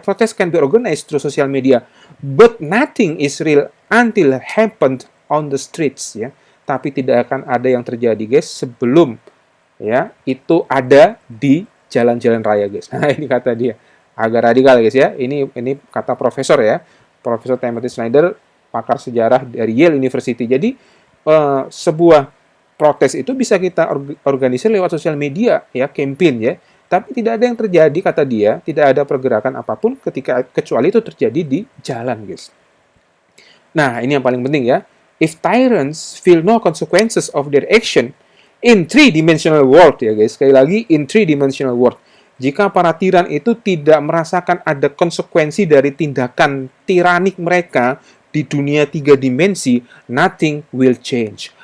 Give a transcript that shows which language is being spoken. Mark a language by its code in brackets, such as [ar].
[en] Protes can be organized through social media, but nothing is real until happened on the streets, ya. [id] Tapi tidak akan ada yang terjadi, guys, sebelum, ya, itu ada di jalan-jalan raya, guys. Nah, ini kata dia. Agak radikal, guys, ya. Ini kata profesor, ya. Profesor Timothy Snyder, pakar sejarah dari Yale University. Jadi, sebuah protes itu bisa kita organisir lewat sosial media, ya, campaign, ya. Tapi tidak ada yang terjadi, kata dia, tidak ada pergerakan apapun kecuali itu terjadi di jalan, guys. Nah, ini yang paling penting, ya. [en] If tyrants feel no consequences of their action in three-dimensional world, [id] ya guys, sekali lagi, [en] in three-dimensional world. [id] Jika para tiran itu tidak merasakan ada konsekuensi dari tindakan tiranik mereka di dunia 3 dimensi, [en] nothing will change.